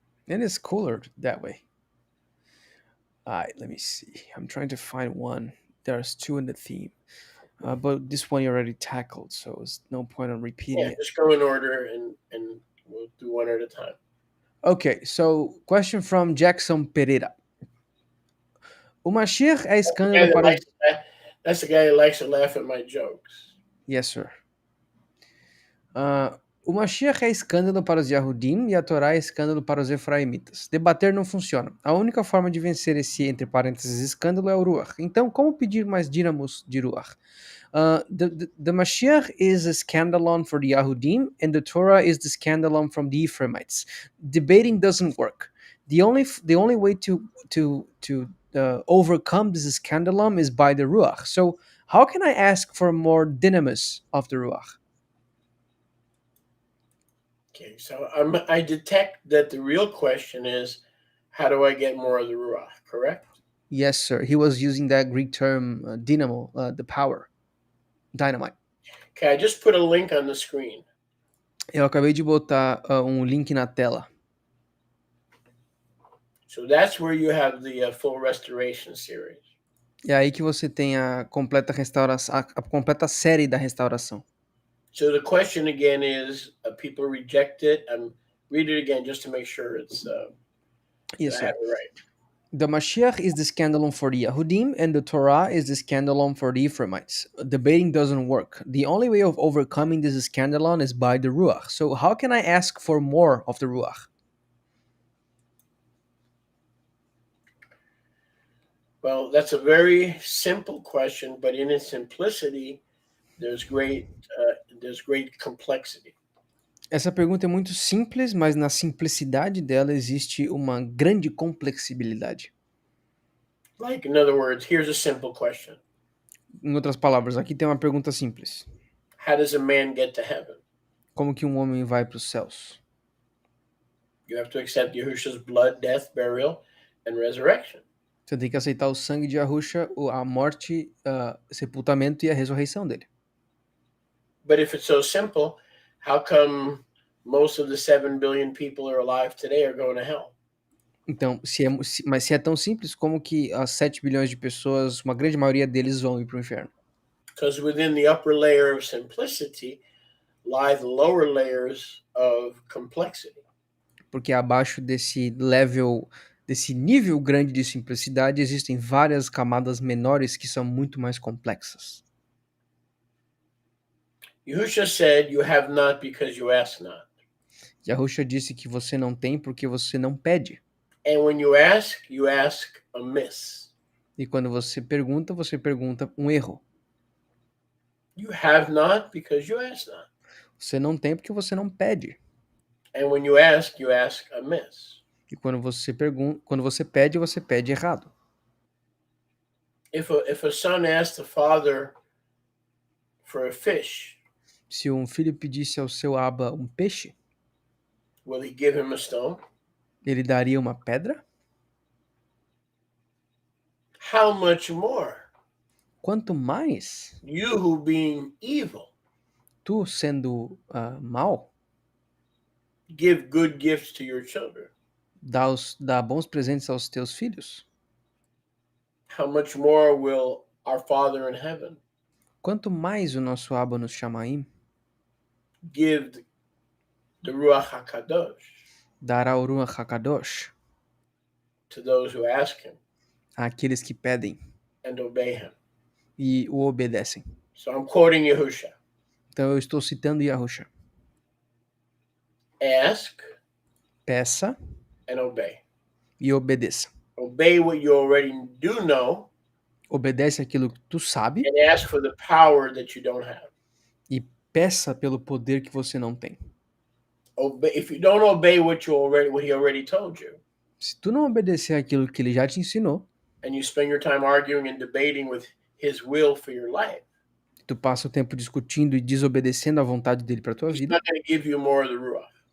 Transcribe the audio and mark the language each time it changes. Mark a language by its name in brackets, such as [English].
[English] And it's cooler that way. All right, let me see. I'm trying to find one. There's two in the theme. But this one you already tackled, so it's no point on repeating it. Just go in order and we'll do one at a time. Okay, so question from Jackson Pereira. [Portuguese] O Mashiach é escândalo para... [English] That's the guy who likes to laugh at my jokes. Yes, sir. [Portuguese] O Mashiach é escândalo para os Yahudim e a Torá é escândalo para os Ephraimitas. Debater não funciona. A única forma de vencer esse, entre parênteses, escândalo é o Ruach. Então, como pedir mais dínamos de Ruach? [English] The Mashiach is a scandalon for the Yahudim and the Torah is the scandalon from the Ephraimites. Debating doesn't work. The only way to overcome this scandalon is by the Ruach. So, how can I ask for more dynamis of the Ruach? Okay, so I detect that the real question is, how do I get more of the Ruach, correct? Yes, sir. He was using that Greek term, dynamo, the power, dynamite. Okay, I just put a link on the screen. [Portuguese] Eu acabei de botar link na tela. [English] So that's where you have the full restoration series. [Portuguese] É aí que você tem a completa restauração, a completa série da restauração. [English] So the question again is, people reject it. Read it again just to make sure it's Yes, I sir. have it right. The Mashiach is the scandalon for the Yahudim, and the Torah is the scandalon for the Ephraimites. Debating doesn't work. The only way of overcoming this scandalon is by the Ruach. So how can I ask for more of the Ruach? Well, that's a very simple question, but in its simplicity, there's great complexity. [Portuguese] Essa pergunta é muito simples, mas na simplicidade dela existe uma grande complexibilidade. [English] Like, in other words, here's a simple question. [Portuguese] Em outras palavras, aqui tem uma pergunta simples. [English] How does a man get to heaven? [Portuguese] Como que um homem vai para os céus? [English] You have to accept Yahushua's blood, death, burial, and resurrection. [Portuguese] Você tem que aceitar o sangue de Yahusha, a morte, sepultamento e a ressurreição dele. [English] But if it's so simple, how come most of the 7 billion people who are alive today are going to hell? [Portuguese] Então, mas se é tão simples, como que as 7 bilhões de pessoas, uma grande maioria deles vão ir para o inferno? [English] Because within the upper layer of simplicity lie the lower layers of complexity. [Portuguese] Porque abaixo desse nível grande de simplicidade, existem várias camadas menores que são muito mais complexas. [English] Yahushua said, you have not because you ask not. [Portuguese] Yahusha disse que você não tem porque você não pede. [English] And when you ask amiss. [Portuguese] E quando você pergunta um erro. [English] You have not because you ask not. [Portuguese] Você não tem porque você não pede. [English] And when you ask amiss. [Portuguese] E quando você pede errado. [English] If a son asks the father for a fish, [Portuguese] se um filho pedisse ao seu aba um peixe, [English] will he give him a stone? [Portuguese] Ele daria uma pedra? [English] How much more? [Portuguese] Quanto mais [English] You who being evil, [Portuguese] tu sendo mal, [English] give good gifts to your children. [Portuguese] Dá bons presentes aos teus filhos. [English] How much more will our Father in heaven [Portuguese] Quanto mais o nosso Abba nos Shamaim [English] give the Ruach HaKadosh [Portuguese] dará o Ruach HaKadosh [English] to those who ask him [Portuguese] àqueles que pedem [English] and obey him. [Portuguese] e o obedecem. [English] So I'm quoting Yahusha. [Portuguese] Então eu estou citando Yahusha. [English] Ask [Portuguese] Peça [English] and obey. [Portuguese] e obedeça. [English] Obey what you already do know. [Portuguese] Obedece aquilo que tu sabe [English] and ask for the power that you don't have. [Portuguese] e peça pelo poder que você não tem. [English] If you don't obey what he already told you, [Portuguese] Se tu não obedecer aquilo que ele já te ensinou, [English] and you spend your time arguing and debating with his will for your life, [Portuguese] tu passa o tempo discutindo e desobedecendo a vontade dele para tua [English] he's [Portuguese] vida, [English] not going to give you more of the Ruach.